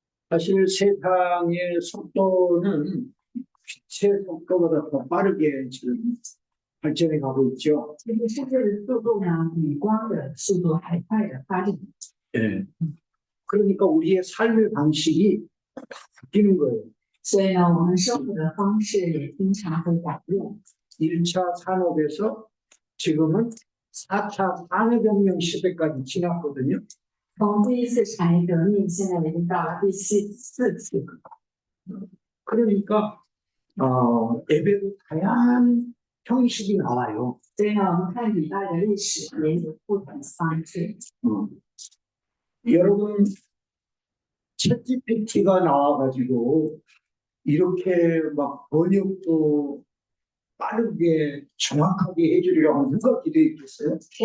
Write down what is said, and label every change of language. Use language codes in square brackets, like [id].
[ko] 사실 세상의 속도는 빛의 속도보다 더 빠르게 지금 발전해 가고 있죠. [zh] 这个世界的速度呢，比光的速度还快的发展。 [ko] 예. 그러니까 우리의 삶의 방식이 바뀌는 거예요. [zh] 所以呢，我们生活的方式也经常会改变。 [ko] 1차 산업에서 지금은 4차 산업혁명 시대까지 지났거든요. [zh] 从第一次产业革命，现在已经到了第四次。 [ko] 그러니까 예배도 다양한 형식이 나와요. [zh] 所以呢，我们看礼拜的历史也有不同的方式。 [ko] 여러분 챗GPT가 나와가지고 이렇게 막 번역도 빠르게 정확하게 해주려고 누가 기대했겠어요?